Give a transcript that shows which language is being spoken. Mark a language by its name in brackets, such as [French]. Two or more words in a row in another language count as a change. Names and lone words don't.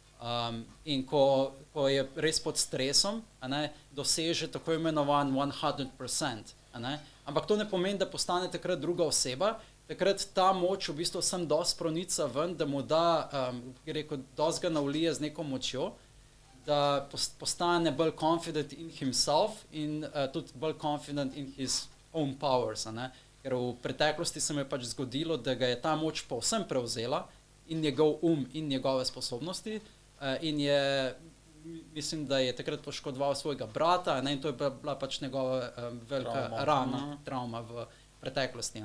[Slovenian] In ko je res pod stresom, doseže tako imenovan 100%. Ampak to ne pomeni, da postane takrat druga oseba. Takrat ta moč v bistvu sem dosti pronica ven, da mu da, dosti ga navlije z neko močjo, da postane bolj [English] confident in himself [Slovenian] in tudi bolj [English] confident in his own powers. [Slovenian] Ker v preteklosti se mi je pač zgodilo, da ga je ta moč povsem prevzela in njegov in njegove sposobnosti. In mislim, da je takrat poškodoval svojega brata, in to je bila pač njegova velika travma v preteklosti.